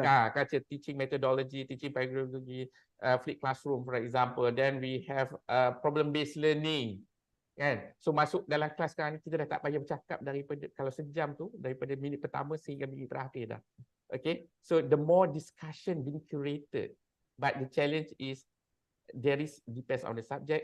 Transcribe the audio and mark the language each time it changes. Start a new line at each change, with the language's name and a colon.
English: Culture, teaching methodology, teaching pedagogy, flipped classroom for example. Then we have problem-based learning.
Malay: Kan? So masuk dalam kelas sekarang ni kita dah tak payah bercakap daripada kalau sejam tu daripada minit pertama sehingga minit terakhir dah.
English: Okay, so the more discussion being curated, but the challenge is depends on the subject.